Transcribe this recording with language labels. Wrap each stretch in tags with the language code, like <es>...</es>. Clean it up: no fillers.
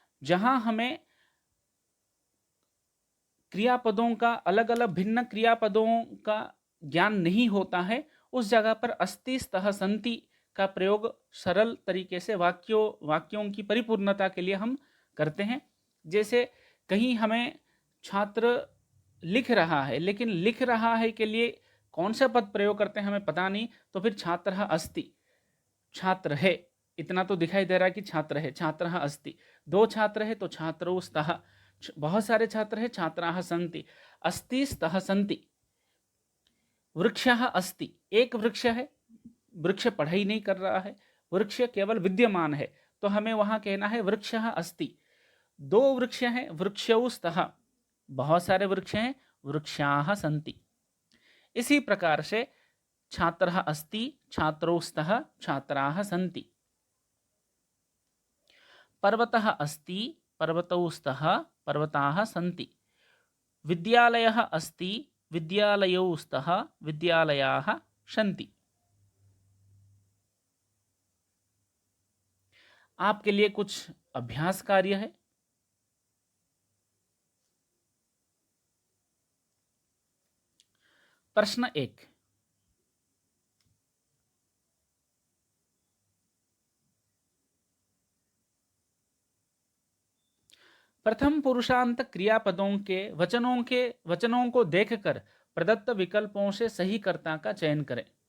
<hi>जहां हमें क्रियापदों का अलग अलग भिन्न क्रियापदों का ज्ञान नहीं होता है, उस जगह पर अस्ति, स्तः, सन्ति का प्रयोग सरल तरीके से वाक्यों की परिपूर्णता के लिए हम करते हैं। जैसे कहीं हमें छात्र लिख रहा है, लेकिन लिख रहा है के लिए कौन सा पद प्रयोग करते हैं हमें पता नहीं, तो फिर</hi> <sa>छात्रः अस्ति,</sa> <hi>छात्र है, इतना तो दिखाई दे रहा है कि छात्र है, छात्रः अस्ति। दो छात्र है तो</hi> <sa>छात्रौ स्तः,</sa> <hi>बहुत सारे छात्र है,</hi> <sa>छात्राः सन्ति, अस्ति, स्तः, सन्ति। वृक्षः अस्ति,</sa> <hi>एक वृक्ष है, वृक्ष पढ़ाई नहीं कर रहा है, वृक्ष केवल विद्यमान है, तो हमें वहां कहना है वृक्षः अस्ति। दो वृक्ष हैं,</hi> <sa>वृक्षौ स्तः,</sa> <hi>बहुत सारे वृक्ष हैं,</hi> <sa>वृक्षाः सन्ति। इसी प्रकार से छात्रः अस्ति, छात्रौ स्तः, छात्राः सन्ति। पर्वतः अस्ति, पर्वतौ स्तः, पर्वताः सन्ति। विद्यालयः अस्ति, विद्यालयौ स्तः, विद्यालयाः सन्ति।</sa> <hi>आपके लिए कुछ अभ्यास कार्य है। प्रश्न 1, प्रथम पुरुषांत क्रियापदों के वचनों को देखकर प्रदत्त विकल्पों से सही कर्ता का चयन करें।</hi>